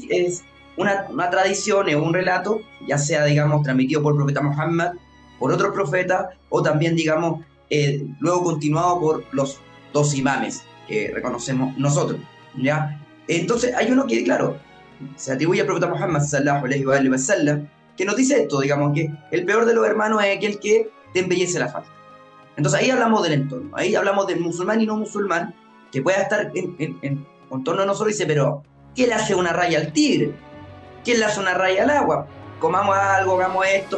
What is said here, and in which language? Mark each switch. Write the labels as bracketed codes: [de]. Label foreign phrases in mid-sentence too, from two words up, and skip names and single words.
[es] hadiz es una tradición, es un relato, ya sea, digamos, transmitido por el profeta Muhammad, por otros profetas, o también, digamos, luego continuado por los dos imames que reconocemos nosotros, ¿ya? Entonces, hay uno que, claro, se atribuye al profeta Muhammad, [ar] صلى الله عليه وسلم, [es] que nos dice esto, digamos, que el peor de los hermanos es aquel que te embellece la falta. Entonces, ahí hablamos del entorno, ahí hablamos del musulmán y no musulmán, que pueda estar en torno a nosotros y dice, pero ¿qué le hace una raya al tigre? ¿Quién le hace una raya al agua? Comamos algo, hagamos esto.